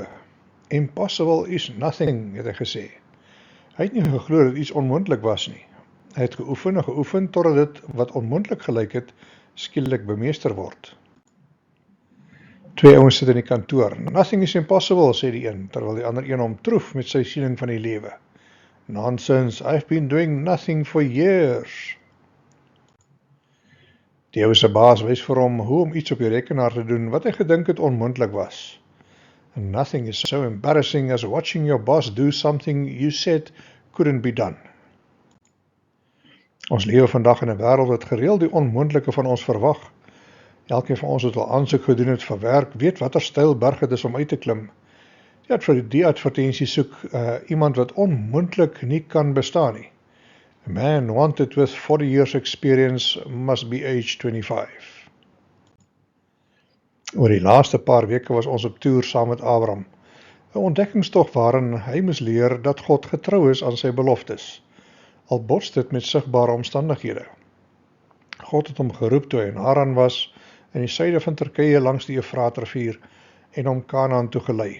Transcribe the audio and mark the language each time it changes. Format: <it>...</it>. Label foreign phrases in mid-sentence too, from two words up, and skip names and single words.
<en>Impossible is nothing,</en> <af>het hy gesê. Hy het nie geglo dat iets onmoontlik was nie. Hy het geoefen en geoefen totdat dit wat onmoontlik gelyk het, skielik bemeester word. Twee ouens sit in die kantoor.</af> <en>Nothing is impossible,</en> <af>sê die een, terwyl die ander een hom troef met sy siening van die lewe.</af> <en>Nonsense, I've been doing nothing for years.</en> <af>Die ou se baas wys vir hom hoe om iets op die rekenaar te doen wat hy gedink het onmoontlik was.</af> <en>And nothing is so embarrassing as watching your boss do something you said couldn't be done.</en> <af>Ons lewe vandag in 'n wêreld wat gereeld die onmoontlike van ons verwag. Elkeen van ons wat al aansoek gedoen het vir werk, weet watter styl berg dit is om uit te klim. Die advertensie soek iemand wat onmoontlik nie kan bestaan nie.</af> <en>A man wanted with 40 years experience must be age 25.</en> <af>Oor die laaste paar weke was ons op toer saam met Abraham. 'n Ontdekkingstog waarin hy moes leer dat God getrou is aan sy beloftes, al bots dit met sigbare omstandighede. God het hom geroep toe hy in Haran was, in die suide van Turkye langs die Efraatrivier, en hom Kanaan toe gelei.</af>